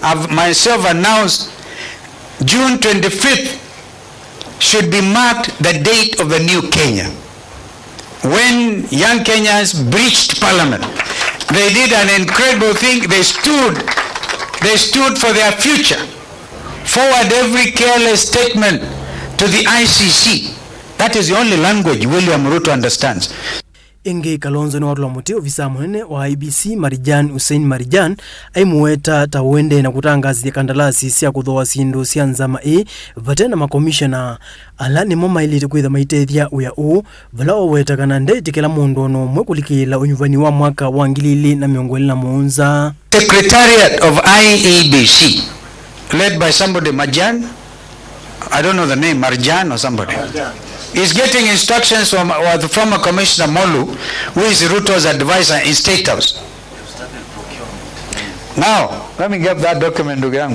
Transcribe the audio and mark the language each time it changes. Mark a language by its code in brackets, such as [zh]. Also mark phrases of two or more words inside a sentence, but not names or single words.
[en] I've myself announced June 25th should be marked the date of the new Kenya. When young Kenyans breached parliament, they did an incredible thing. They stood for their future. Forward every careless statement to the ICC. That is the only language William Ruto understands. [kam] Ingi Kalonzo ni watula muti ofisa munene wa IBC Hussein Marijan aimuweta tawende na kutangazi ya kandalasi siya kuthoa sindu siya nzama vatena makomishona ala ni moma ili tukwitha maitethia uya vala waweta kana ndeti kila mundu ono mwekulikila unyuvani wa mwaka wa 2027. [en] Secretariat of IEBC led by somebody Marjan, I don't know the name, Marjan or somebody. Is getting instructions from the former Commissioner Molu, who is Ruto's advisor in State House. Now, let me get that document to Gangu.